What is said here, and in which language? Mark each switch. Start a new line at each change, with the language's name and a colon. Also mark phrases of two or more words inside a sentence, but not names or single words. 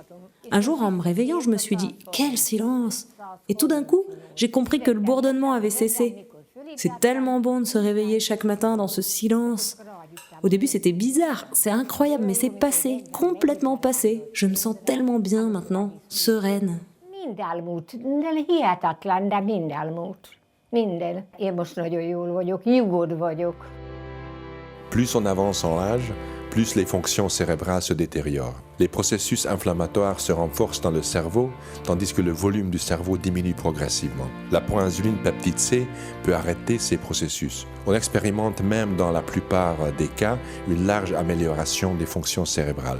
French: Un jour, en me réveillant, je me suis dit « Quel silence !» Et tout d'un coup, j'ai compris que le bourdonnement avait cessé. C'est tellement bon de se réveiller chaque matin dans ce silence. Au début, c'était bizarre, c'est incroyable, mais c'est passé, complètement passé. Je me sens tellement bien maintenant, sereine.
Hungarian: Mind elmúlt, minden hihetetlen, de mind elmúlt. Minden. Én most nagyon jól vagyok, nyugodt vagyok.
French: Plus on avance en âge, plus les fonctions cérébrales se détériorent. Les processus inflammatoires se renforcent dans le cerveau, tandis que le volume du cerveau diminue progressivement. La proinsuline peptide C peut arrêter ces processus. On expérimente même dans la plupart des cas une large amélioration des fonctions cérébrales.